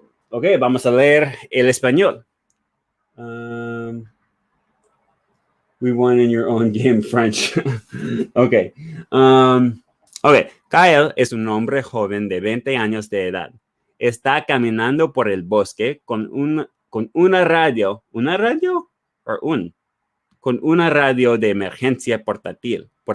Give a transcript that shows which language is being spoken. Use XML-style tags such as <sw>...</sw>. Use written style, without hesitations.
<es>Ok, vamos a leer el español.</es> <en>We won in your own game, French. Ok. Ok.</en> <es>Kyle es un hombre joven de 20 años de edad. Está caminando por el bosque con una radio. ¿Una radio? Con una radio de emergencia portátil.</es>